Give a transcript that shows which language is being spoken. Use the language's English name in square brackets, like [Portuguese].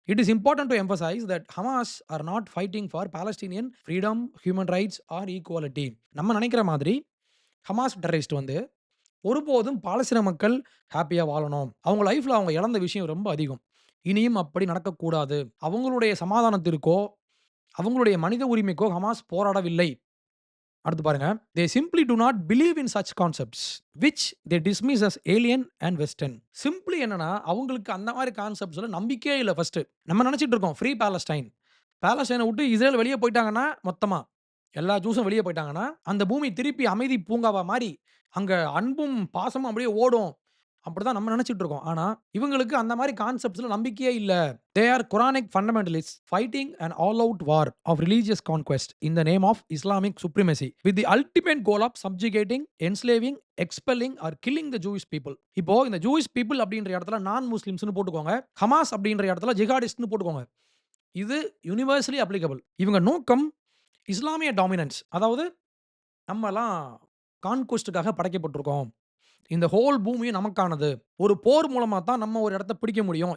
[English] It is important to emphasize that Hamas are not fighting for Palestinian freedom, human rights or equality. [Tamil] நம்ம நினைக்கிற மாதிரி Hamas terrorist வந்து ஒருபோதும் பாலஸ்தீன மக்கள் ஹேப்பியா வாழணும். அவங்க லைஃப்ல அவங்க இழந்த விஷயம் ரொம்ப அதிகம். இனியும் அப்படி நடக்கக்கூடாது. அவங்களுடைய சமாதானத்திற்கோ, அவங்களுடைய மனித உரிமைக்கோ ஹமாஸ் போராடவில்லை. அடுத்து பாருங்க. [English] They simply do not believe in such concepts which they dismiss as alien and western. [Tamil] Simply என்னன்னா, அவங்களுக்கு அந்த மாரி கான்செப்ட்ஸ்ல நம்பிக்கையே இல்ல ஃபர்ஸ்ட். நம்ம நெனச்சிட்டு இருக்கோம் ஃப்ரீ பாலஸ்டைன். பாலஸ்டைன விட்டு இஸ்ரேல் வெளிய போய்ட்டாங்கன்னா, மொத்தமா எல்லா ஜூஸும் வெளிய போய்ட்டாங்கன்னா, அந்த பூமி திருப்பி அமைதி பூங்காவா மாறி, அங்க அன்பும், பாசமும் அப்படியே ஓடும். அப்படிதான் நம்ம நெனச்சிட்டு இருக்கோம். ஆனா, இவங்களுக்கு அந்த மாரி கான்செப்ட்ஸ்ல நம்பிக்கையே இல்ல. [English] They are Quranic fundamentalists fighting an all-out war of religious conquest in the name of Islamic supremacy with the ultimate goal of subjugating, enslaving, expelling or killing the Jewish people. [Tamil] இப்போ இந்த ஜூயிஷ் பீப்பிள் அப்படின்ற இடத்துல நான் முஸ்லிம்ஸ்னு போட்டுக்கோங்க. Hamas அப்படின்ற இடத்துல ஜிஹாடிஸ்ட்னு போட்டுக்கோங்க. இது யுனிவர்சலி அப்ளிகபிள். இவங்க நோக்கம் இஸ்லாமிய டாமினன்ஸ். அதாவது நம்மலாம் கான்குவெஸ்ட்க்காக படைக்கப்பட்டிருக்கோம். இந்த ஹோல் பூமியும் நமக்கானது. ஒரு போர் மூலமா தான் நம்ம ஒரு இடத்த பிடிக்க முடியும்.